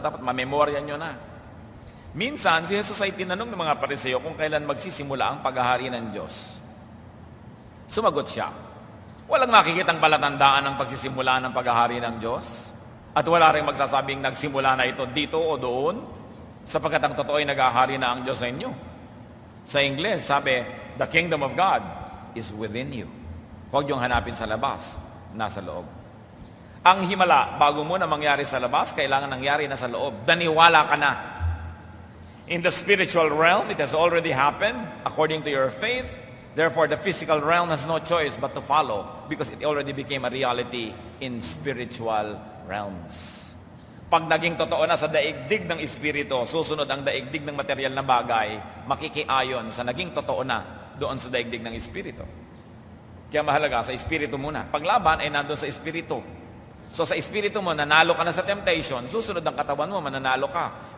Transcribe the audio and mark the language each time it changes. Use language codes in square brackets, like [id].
[tl] Dapat mamemorya nyo na. Minsan, si Jesus ay tinanong ng mga Pariseo kung kailan magsisimula ang paghahari ng Diyos. Sumagot siya, walang makikitang palatandaan ng pagsisimula ng paghahari ng Diyos. At wala rin magsasabing nagsimula na ito dito o doon, sapagkat ang totoo ay naghahari na ang Diyos sa inyo. Sa Ingles, sabi, [en] the kingdom of God is within you. [tl] Huwag niyong hanapin sa labas. Nasa loob. Ang himala, bago mo na mangyari sa labas, kailangan nangyari na sa loob. Daniwala ka na. [en] In the spiritual realm, it has already happened according to your faith. Therefore, the physical realm has no choice but to follow because it already became a reality in spiritual realms. [tl] Pag naging totoo na sa daigdig ng espiritu, susunod ang daigdig ng material na bagay, makikiayon sa naging totoo na doon sa daigdig ng espiritu. Kaya mahalaga, sa espiritu muna. Paglaban ay nandun sa espiritu. So sa espiritu mo, nanalo ka na sa temptation, susunod ang katawan mo, mananalo ka.